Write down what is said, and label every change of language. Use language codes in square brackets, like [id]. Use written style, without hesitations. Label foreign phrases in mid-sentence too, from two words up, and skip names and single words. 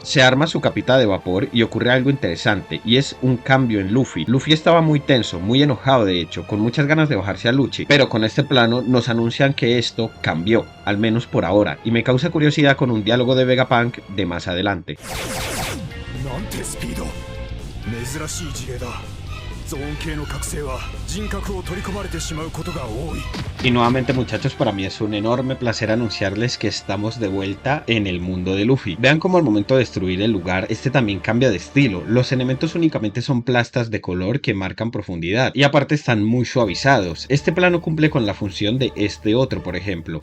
[es] Se arma su capita de vapor y ocurre algo interesante, y es un cambio en Luffy. Luffy estaba muy tenso, muy enojado de hecho, con muchas ganas de bajarse a Lucci, pero con este plano nos anuncian que esto cambió, al menos por ahora, y me causa curiosidad con un diálogo de Vegapunk de más adelante. [ja] 珍しい事例だ。ゾーン系の覚醒は人格を取り込まれてしまうことが多い。 [es] Y nuevamente, muchachos, para mí es un enorme placer anunciarles que estamos de vuelta en el mundo de Luffy. Vean cómo al momento de destruir el lugar, este también cambia de estilo. Los elementos únicamente son plastas de color que marcan profundidad y aparte están muy suavizados. Este plano cumple con la función de este otro, por ejemplo.